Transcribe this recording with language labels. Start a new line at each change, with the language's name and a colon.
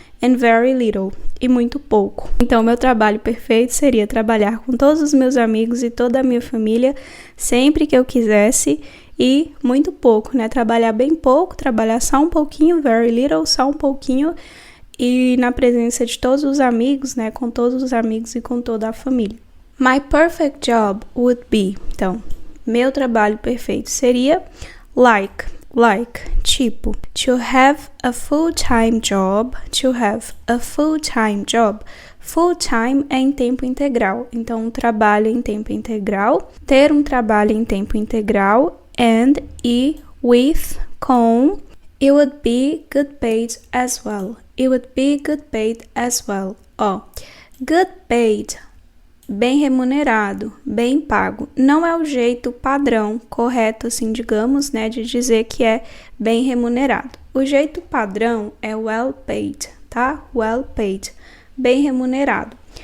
English: And very little,
Portuguese: e muito pouco. Então, meu trabalho perfeito seria trabalhar com todos os meus amigos e toda a minha família sempre que eu quisesse e muito pouco, né? Trabalhar bem pouco, trabalhar só um pouquinho,
English: very little,
Portuguese: só um pouquinho e na presença de todos os amigos, né? Com todos os amigos e com toda a família.
English: My perfect job would be,
Portuguese: então, meu trabalho perfeito seria
English: like, tipo, to have a full-time job, to have a full-time job.
Portuguese: Full-time é em tempo integral, então um trabalho em tempo integral, ter um trabalho em tempo integral, and, e, with, com,
English: it would be good paid as well. It would be good paid as well.
Portuguese: Ó,
English: good paid,
Portuguese: bem remunerado, bem pago. Não é o jeito padrão, correto, assim, digamos, né, de dizer que é bem remunerado. O jeito padrão é
English: well paid,
Portuguese: tá? Well paid, bem remunerado.